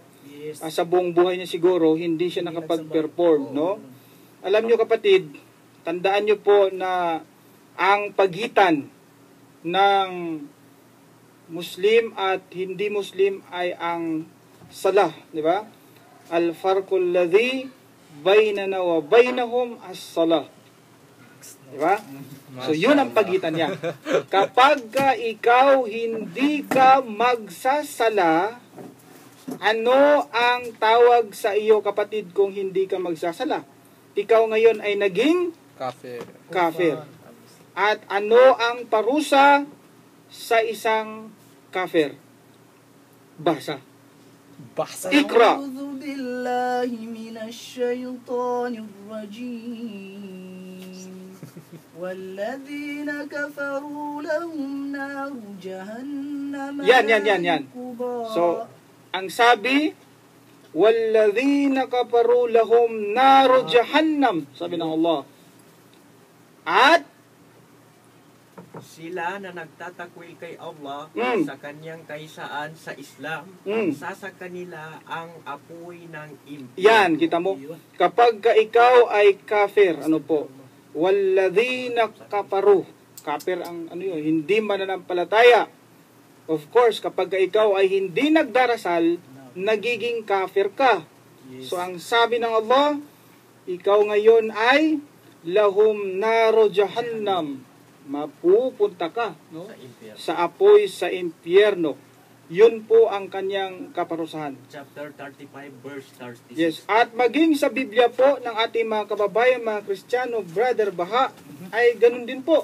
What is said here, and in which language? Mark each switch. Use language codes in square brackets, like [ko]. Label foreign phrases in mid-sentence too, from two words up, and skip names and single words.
[tl] Yes. sa buong buhay niya siguro hindi siya nakapag-perform, no? Alam niyo, kapatid, tandaan niyo po na ang pagitan ng Muslim at hindi Muslim ay ang salah, di ba? [ar] الفرق الذي بيننا وبينهم الصلاة. [tl] Di ba? So yun ang pagitan niya. Kapag ikaw hindi ka magsasala, ano ang tawag sa iyo, kapatid, kung hindi ka magsasala? Ikaw ngayon ay naging kafir. At ano ang parusa sa isang kafir? Basa. Ikra. [ar] أعوذ بالله من الشيطان الرجيم. والذين كفروا لهم نار جهنم. [tl] Yan. So, ang sabi, [ar] والذين كفروا لهم نار جهنم, [tl] sabi ng Allah. At sila na nagtatakwil kay Allah sa kanyang kaisaan sa Islam, sa kanila ang apoy ng impyerno. yan, kita mo, kapag ikaw ay kafir, ano po, [ar] والذين كفروا, [tl] kafir ang ano yun, hindi mananampalataya. Of course, kapag ikaw ay hindi nagdarasal, nagiging kafir ka. So ang sabi ng Allah, ikaw ngayon ay [ar] لهم نار جهنم, [tl] mapupunta ka, no, Sa impyerno. sa apoy sa impyerno. Yun po ang kanyang kaparusahan. [en] Chapter 35 verse 36. [tl] Yes, at maging sa Biblia po ng ating mga kababayan, mga Kristiyano, Brother Baha, ay ganun din po.